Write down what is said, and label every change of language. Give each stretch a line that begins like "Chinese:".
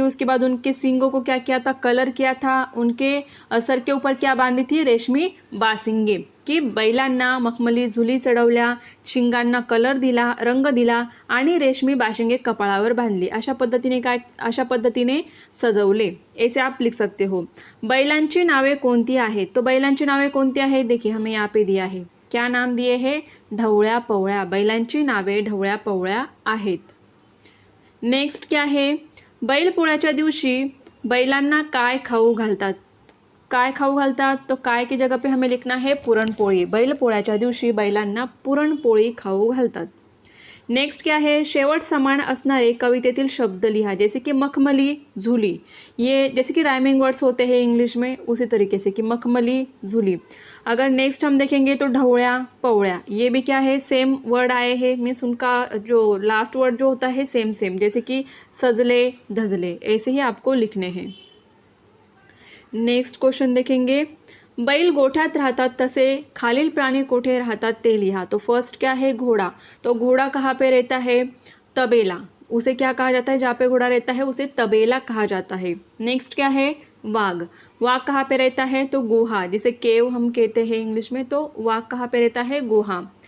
Hindi: उसके बाद उनके सींगों को क्या किया था, कलर किया था। उनके सर के ऊपर क्या बांधी थी, रेशमी बाशिंगे।
Marathi: की बैलांना मखमली झुली चढवल्या, शिंगांना कलर दिला, रंग दिला, आणि रेशमी बाशिंगे कपाळावर बांधली। अशा पद्धतीने सजवले,
Hindi: ऐसे आप लिख सकते हो।
Marathi: बैलांची नावे कोणती आहेत?
Hindi: तो बैलांची नावे कोणती आहेत, देखिए हमें यहाँ पे दिया है, क्या नाम दिए है, ढवळ्या पवळ्या।
Marathi: बैलांची नावे ढवळ्या पवळ्या आहेत।
Hindi: नेक्स्ट क्या है,
Marathi: बैल पोळ्याच्या दिवशी बैलांना काय खाऊ घालतात? काय खाऊ घालतात?
Hindi: तो काय की जगह पे हमें लिखना है
Marathi: पुरणपोळी। बैल पोळ्याच्या दिवशी बैलांना पुरणपोळी खाऊ घालतात।
Hindi: नेक्स्ट क्या है,
Marathi: शेवट समान असणारे कवितेतील शब्द लिहा,
Hindi: जैसे कि मखमली, झूली, ये जैसे कि राइमिंग वर्ड्स होते हैं इंग्लिश में, उसी तरीके से कि मखमली, झूली। अगर नेक्स्ट हम देखेंगे तो ढवळ्या, पवळ्या, ये भी क्या है, सेम वर्ड आए हैं, मीन्स उनका जो लास्ट वर्ड जो होता है सेम सेम, जैसे कि सजले, धजले, ऐसे ही आपको लिखने हैं। नेक्स्ट क्वेश्चन देखेंगे,
Marathi: बैल गोठ्यात राहतात तसे खालील प्राणी कोठे राहतात ते लिहा।
Hindi: तो फर्स्ट क्या है, घोड़ा, तो घोड़ा कहाँ पे रहता है, तबेला, उसे क्या कहा जाता है, जहाँ पे घोड़ा रहता है उसे तबेला कहा जाता है। नेक्स्ट क्या है, वाघ, वाघ कहाँ पे रहता है, तो गुहा, जिसे केव हम कहते हैं इंग्लिश में, तो वाघ कहाँ पे रहता है, गुहा।